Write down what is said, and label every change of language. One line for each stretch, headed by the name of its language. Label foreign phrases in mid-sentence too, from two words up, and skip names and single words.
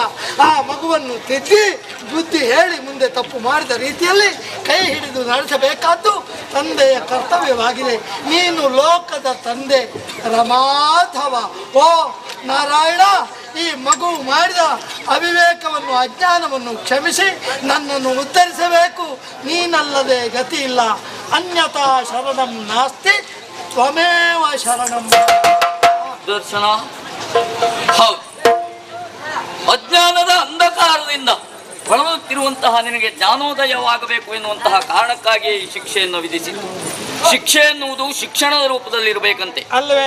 Kannada: ಆ ಮಗುವನ್ನು ತಿದ್ದಿ ಬುದ್ಧಿ ಹೇಳಿ ಮುಂದೆ ತಪ್ಪು ಮಾಡಿದ ರೀತಿಯಲ್ಲಿ ಕೈ ಹಿಡಿದು ನಡೆಸಬೇಕಾದ್ದು ತಂದೆಯ ಕರ್ತವ್ಯವಾಗಿದೆ. ನೀನು ಲೋಕದ ತಂದೆ ರಮಾಧವ. ಓ ನಾರಾಯಣ, ಈ ಮಗು ಮಾಡಿದ ಅವಿವೇಕವನ್ನು ಅಜ್ಞಾನವನ್ನು ಕ್ಷಮಿಸಿ ನನ್ನನ್ನು ಉದ್ಧರಿಸಬೇಕು. ನೀನಲ್ಲದೆ ಗತಿ ಇಲ್ಲ.
Sanskrit: ಅನ್ಯತಾ ಶರಣಂ ನಾಸ್ತಿ, ತ್ವಮೇವ ಶರಣಂ.
Kannada: ದರ್ಶನ, ಹೌದು, ಅಜ್ಞಾನದ ಅಂಧಕಾರದಿಂದ ಬಳಲುತ್ತಿರುವಂತಹ ನಿನಗೆ ಜ್ಞಾನೋದಯವಾಗಬೇಕು ಎನ್ನುವಂತಹ ಕಾರಣಕ್ಕಾಗಿ ಈ ಶಿಕ್ಷೆಯನ್ನು ವಿಧಿಸಿತು. ಶಿಕ್ಷೆ ಎನ್ನುವುದು ಶಿಕ್ಷಣದ ರೂಪದಲ್ಲಿರಬೇಕಂತೆ. ಅಲ್ಲವೇ?